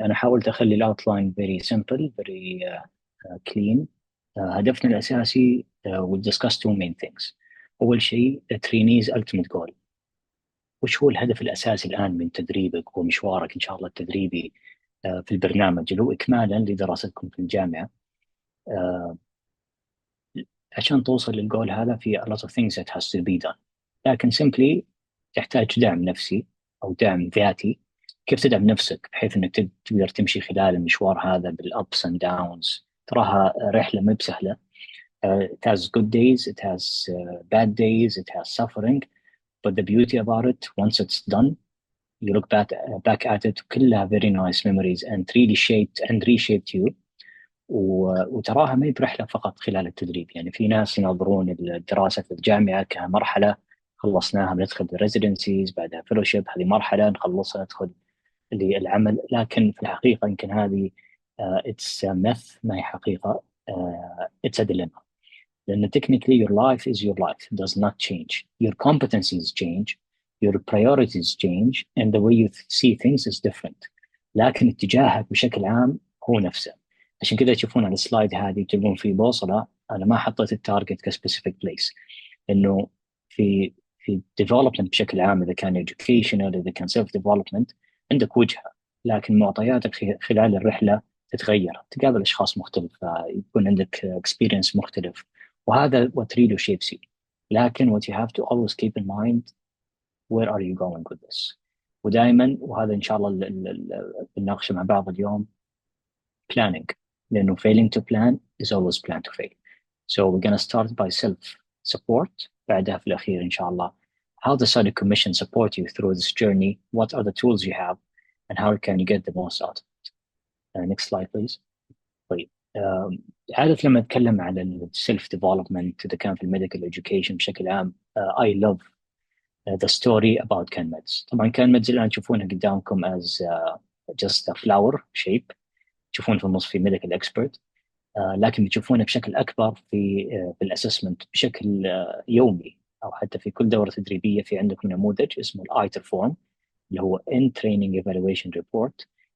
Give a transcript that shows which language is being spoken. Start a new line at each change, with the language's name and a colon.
Arabic: انا حاولت اخلي الاوتلاين
English: very simple very clean.
Arabic: هدفنا الاساسي
English: we discuss two main things.
Arabic: اول شيء
English: trainees ultimate goal.
Arabic: وش هو الهدف الاساسي الان من تدريبك ومشوارك ان شاء الله التدريبي في البرنامج، اللي هو اكمالا لدراستكم في الجامعه. عشان توصل للجول هذا في
English: a lot of things that has to be done،
Arabic: لكن simply تحتاج دعم نفسي أو دعم ذاتي. كيف تدعم نفسك بحيث أنك تقدر تمشي خلال المشوار هذا بالups and downs. تراها رحلة ما بسهلة.
English: It has good days, it has bad days, it has suffering, but the beauty about it, once it's done, you look back at it, كلها very nice memories and really shaped and reshaped you.
Arabic: وتراها ما هي برحلة فقط خلال التدريب. يعني في ناس ينظرون الدراسة في الجامعة كمرحلة خلصناها بندخل ريزيدنسيز، بعدها فيلوشيب، هذه مرحلة نخلصها ندخل للعمل. لكن في الحقيقة يمكن هذه
English: it's a myth،
Arabic: ما هي حقيقة.
English: it's a dilemma. لأن technically your life is your life. It does not change. Your competencies change, your priorities change, and the way you see things is different.
Arabic: لكن اتجاهك بشكل عام هو نفسه. عشان كذا تشوفون على السلايد هذه تلقون في بوصلة. أنا ما حطيت التارجت كسبيسيفيك بليس، إنه في development بشكل عام، إذا كان educational إذا كان self development، عندك وجهة، لكن معطياتك خلال الرحلة تتغير، تقابل أشخاص مختلفة، يكون عندك experience مختلف، وهذا
English: what really shapes you. لكن what you have to always keep in mind where are you going with this.
Arabic: ودائما، وهذا إن شاء الله اللي بنناقشه مع بعض اليوم، planning.
English: لأنه failing to plan is always plan to fail. So we're going to start by self support.
Arabic: بعدها في الأخير إن شاء الله
English: how the study commission support you through this journey, what are the tools you have, and how can you get the most out of it. Next slide please. طيب
Arabic: عادة لما أتكلم على السيلف ديفلوبمنت إذا كان في الميديكال إديوكيشن بشكل عام
English: I love the story about CanMeds.
Arabic: طبعا CanMeds الآن تشوفونها قدامكم
English: as just a flower shape،
Arabic: تشوفون في النص في medical expert، لكن بتشوفونه بشكل أكبر في الأسسمنت بشكل يومي، أو حتى في كل دورة تدريبية في عندكم نموذج اسمه الآيتر فورم اللي هو In Training Evaluation Report.